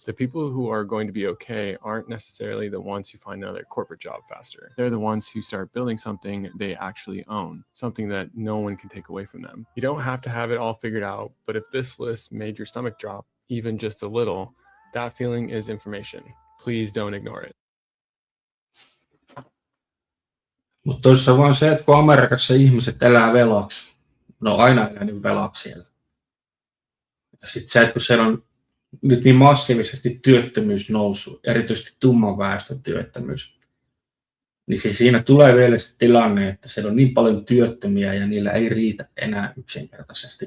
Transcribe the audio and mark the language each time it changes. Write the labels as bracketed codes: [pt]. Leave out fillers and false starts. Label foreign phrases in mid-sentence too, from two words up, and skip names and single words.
[en] The people who are going to be okay aren't necessarily the ones who find another corporate job faster. They're the ones who start building something they actually own, something that no one can take away from them. You don't have to have it all figured out, but if this list made your stomach drop, even just a little, that feeling is information. Please don't ignore it. [fi] Mutta tuossa on vaan se, että kun Amerikassa ihmiset elää velaksi, no aina elänyt velaksi siellä. Ja sitten se, että kun siellä on nyt niin massiivisesti työttömyys noussut, erityisesti tumman väestön työttömyys, niin siinä tulee vielä se tilanne, että siellä on niin paljon työttömiä ja niillä ei riitä enää yksinkertaisesti.